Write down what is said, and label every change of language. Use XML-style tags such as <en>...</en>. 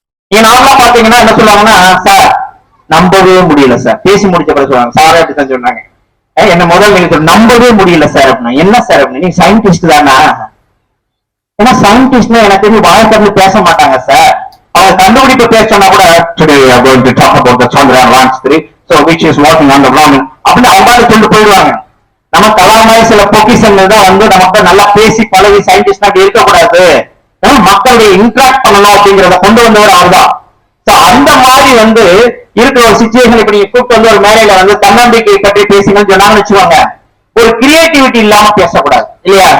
<ta>நார்மலா பாத்தீங்கன்னா என்ன சொல்லுவாங்கன்னா, சார் நம்பவே முடியல சார், பேசி முடிச்ச பிறகு சொல்லுவாங்க, சார் அப்படித்தான் சொன்னாங்க, என்ன முதல் நீங்க நம்பவே முடியல சார் அப்படின்னா, என்ன சார் அப்படின்னா, நீங்க சயின்டிஸ்ட் தானா? ஏன்னா சயின்டிஸ்ட்னா எனக்கு தெரியும் வாழ்க்கை பேச மாட்டாங்க சார். அவங்க கண்டுபிடிப்பு பேச சொன்னா கூட</ta> <en>today we are going to talk about the Chandrayaan launch 3 so which is working on the ground</en> <ta>அப்படின்னு அவங்க சொல்லிட்டு போயிடுவாங்க. நம்ம கலாமாய் சில பொக்கிஷங்கள் தான் வந்து நமக்கு நல்லா பேசி பழகி சயின்டிஸ்ட் அப்படி இருக்கக்கூடாது, மக்களுடைய இன்ட்ராக்ட் பண்ணணும் அப்படிங்கிறத கொண்டு வந்தவர் அவர் தான். அந்த மாதிரி வந்து இருக்கிற ஒரு சிச்சுவேஷன் இப்ப நீங்க கூப்பிட்டு வந்து ஒரு மேடையில வந்து தன்னம்பிக்கை பற்றி பேசுங்கன்னு சொன்னாங்கன்னு வச்சுக்கோங்க, ஒரு கிரியேட்டிவிட்டி இல்லாம பேசக்கூடாது இல்லையா?</ta>